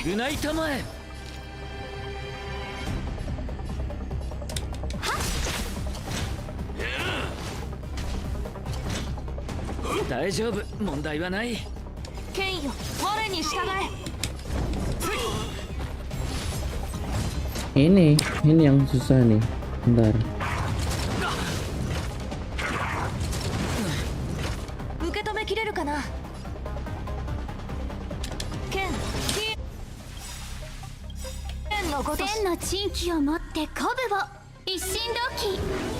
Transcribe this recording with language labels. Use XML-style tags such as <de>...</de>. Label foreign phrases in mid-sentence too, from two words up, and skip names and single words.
<ja>償いたまえ。大丈夫、問題はない。剣よ我に従え。</ja> <id>Ini yang susah nih. Bentar.</id> <ja>受け止めきれるかな。剣飛燕のごとし天の地域をもって鼓舞を一心同期。</ja>